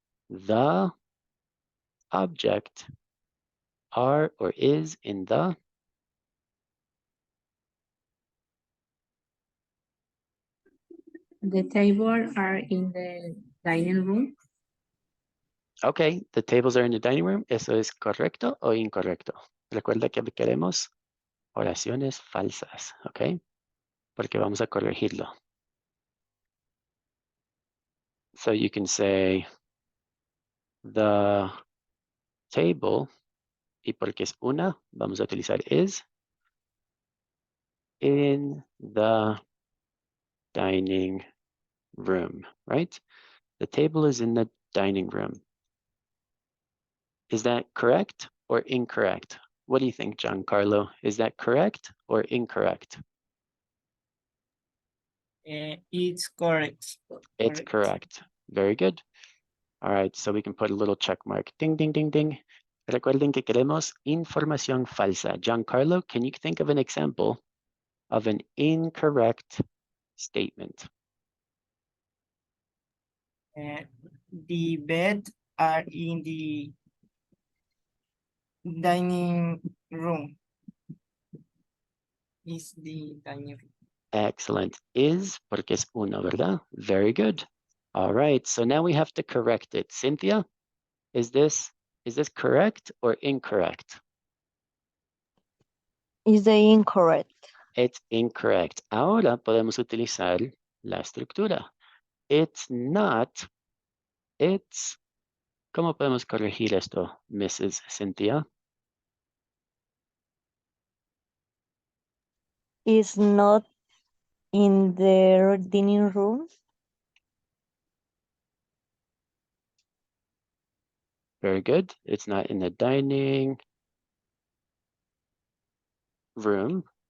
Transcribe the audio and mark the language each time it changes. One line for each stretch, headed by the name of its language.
English: The object are or is in the. The table are in the dining room. Okay, the tables are in the dining room.
Spanish: ¿Eso es correcto o incorrecto? Recuerda que queremos oraciones falsas, ¿ok? Porque vamos a corregirlo.
English: So you can say the table,
Spanish: y porque es una, vamos a utilizar
English: is in the dining room, right? The table is in the dining room. Is that correct or incorrect? What do you think, Giancarlo? Is that correct or incorrect? It's correct. It's correct. Very good. All right, so we can put a little check mark. Ding, ding, ding, ding.
Spanish: Recuerden que queremos información falsa.
English: Giancarlo, can you think of an example of an incorrect statement? The bed are in the dining room. Is the dining room. Excellent. Is,
Spanish: porque es uno, ¿verdad?
English: Very good. All right, so now we have to correct it. Cynthia, is this Is this correct or incorrect? Is the incorrect? It's incorrect.
Spanish: Ahora podemos utilizar la estructura.
English: It's not, it's.
Spanish: ¿Cómo podemos corregir esto, Mrs. Cynthia?
English: Is not in the dining room. Very good. It's not in the dining room.